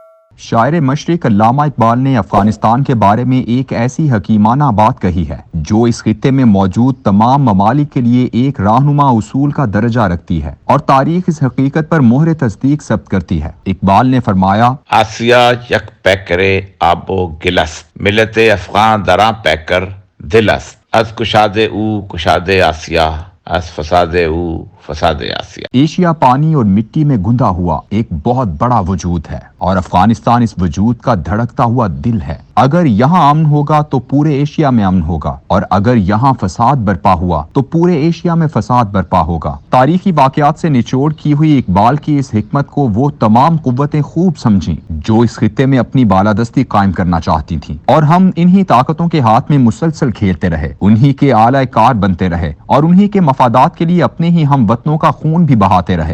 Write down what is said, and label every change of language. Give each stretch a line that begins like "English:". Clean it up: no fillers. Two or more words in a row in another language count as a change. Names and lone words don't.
Urdu: شاعر مشرق علامہ اقبال نے افغانستان کے بارے میں ایک ایسی حکیمانہ بات کہی ہے جو اس خطے میں موجود تمام ممالک کے لیے ایک رہنما اصول کا درجہ رکھتی ہے اور تاریخ اس حقیقت پر مہر تصدیق ثبت کرتی ہے۔ اقبال نے فرمایا،
Persian: آسیا یک پیکرے آب و گلست، ملت افغان دراں پیکر دلست، از کشاد او کشاد آسیا، از فساد او فساد آسیا۔
Urdu: ایشیا پانی اور مٹی میں گندھا ہوا ایک بہت بڑا وجود ہے اور افغانستان اس وجود کا دھڑکتا ہوا دل ہے۔ اگر یہاں امن ہوگا تو پورے ایشیا میں امن ہوگا، اور اگر یہاں فساد برپا ہوا تو پورے ایشیا میں فساد برپا ہوگا۔ تاریخی واقعات سے نچوڑ کی ہوئی اقبال کی اس حکمت کو وہ تمام قوتیں خوب سمجھیں جو اس خطے میں اپنی بالادستی قائم کرنا چاہتی تھیں، اور ہم انہی طاقتوں کے ہاتھ میں مسلسل کھیلتے رہے، انہی کے اعلی کار بنتے رہے اور انہی کے مفادات کے لیے اپنے ہی ہم وطنوں کا خون بھی بہاتے رہے۔